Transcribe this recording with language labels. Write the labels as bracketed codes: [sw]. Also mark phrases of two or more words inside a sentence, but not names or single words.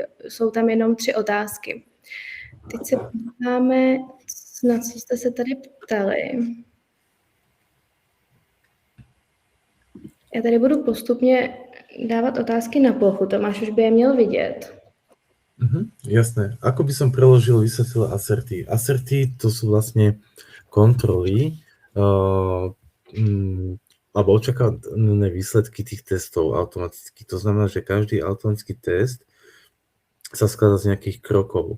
[cs] Jsou tam jenom 3 otázky. Teď se podíváme, na co jste se tady ptali. Já tady budu postupně dávat otázky na plochu. Tomáš už by je měl vidět. [sk] Jasné. Ako by som preložil, vysvetlil asserty? Asserty to sú vlastne kontroly alebo očakávané výsledky tých testov automaticky. To znamená, že každý automatický test sa skladá z nejakých krokov.